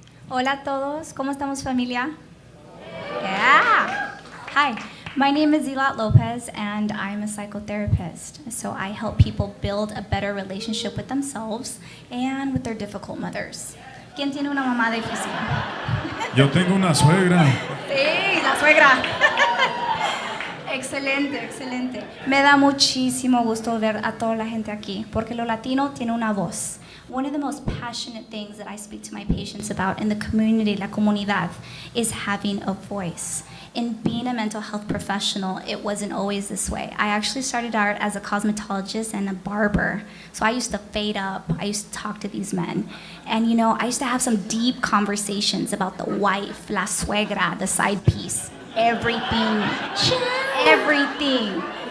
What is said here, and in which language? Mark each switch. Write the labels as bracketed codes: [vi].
[es] Hola a todos, ¿cómo estamos familia? [en] Yeah. Hi, my name is Zeahlot Lopez and I'm a psychotherapist. So I help people build a better relationship with themselves and with their difficult mothers. [es] ¿Quién tiene una mamá difícil? Yo tengo una suegra. Sí, la suegra. Excelente, excelente. Me da muchísimo gusto ver a toda la gente aquí, porque lo latino tiene una voz. [en] One of the most passionate things that I speak to my patients about in the community, [es] la comunidad, [en] is having a voice. In being a mental health professional, it wasn't always this way. I actually started out as a cosmetologist and a barber. So I used to fade up, I used to talk to these men. And you know, I used to have some deep conversations about the wife, la suegra, the side piece, everything, everything.